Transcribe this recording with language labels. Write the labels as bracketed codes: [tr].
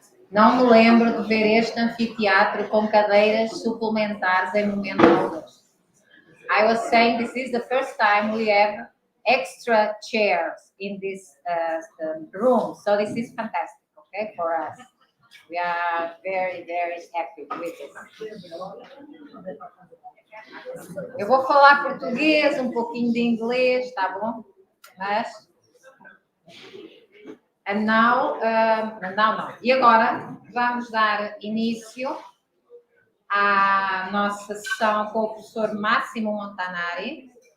[pt] Não me lembro de ver este anfiteatro com cadeiras suplementares em momento algum. [en] I was saying this is the first time we have extra chairs in this room, so this is fantastic, okay, for us. We are very, very happy with it. [pt] Eu vou falar português, um pouquinho de inglês, tá bom? Mas... [en] And now, [pt] não. E agora vamos dar início à nossa sessão com o professor Massimo Montanari.